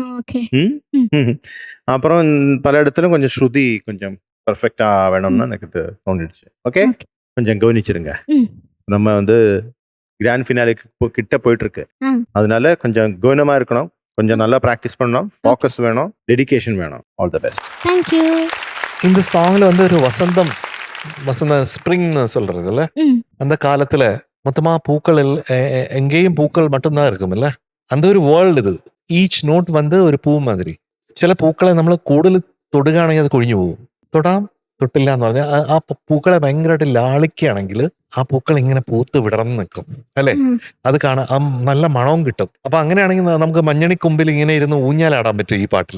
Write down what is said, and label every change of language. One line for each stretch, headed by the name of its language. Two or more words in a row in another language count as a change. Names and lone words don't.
Tamil: அப்புறம் பல இடத்துல கொஞ்சம் ஸ்ருதி கொஞ்சம் பர்ஃபெக்டா வேணும்னு எனக்கு தோணிடுச்சு. ஓகே, கொஞ்சம் கவனிச்சிருங்க. நம்ம வந்து
English: grand finaleக்கு
Tamil: கிட்ட போயிட்டு இருக்கு, அதனால கொஞ்சம் கவனமா இருக்கணும், கொஞ்சம் நல்லா ப்ராக்டிஸ் பண்ணணும், ஃபோக்கஸ் வேணும், டெடிகேஷன் வேணும்.
English: all the best. Thank you.
Tamil: இந்த சாங்ல வந்து ஒரு வசந்தம் ஸ்ப்ரிங்னு சொல்றதுல அந்த காலத்துல மொத்தமா பூக்கள் எங்கேயும் பூக்கள் மட்டும்தான் இருக்கும் இல்ல, அந்த ஒரு வேர்ல்டு இது.
English: each note
Malayalam: வந்து ഒരു പൂ മാതിരി. ചില പൂക്കളെ നമ്മൾ കൂടുതൽ തൊടുകയാണെങ്കിൽ അത് കൊഴിഞ്ഞു പോകും. തൊട്ടില്ല എന്ന് പറഞ്ഞാൽ ആ പൂക്കളെ ഭയങ്കരമായിട്ട് ലാളിക്കുകയാണെങ്കിൽ ആ പൂക്കൾ ഇങ്ങനെ പൂത്ത് വിടർന്ന് നിൽക്കും അല്ലെ, അത് കാണാൻ നല്ല മണവും കിട്ടും. അപ്പൊ അങ്ങനെയാണെങ്കിൽ നമുക്ക് മഞ്ഞണിക്കൊമ്പിൽ ഇങ്ങനെ ഇരുന്ന് ഊഞ്ഞാലാടാൻ പറ്റും ഈ പാട്ടിൽ.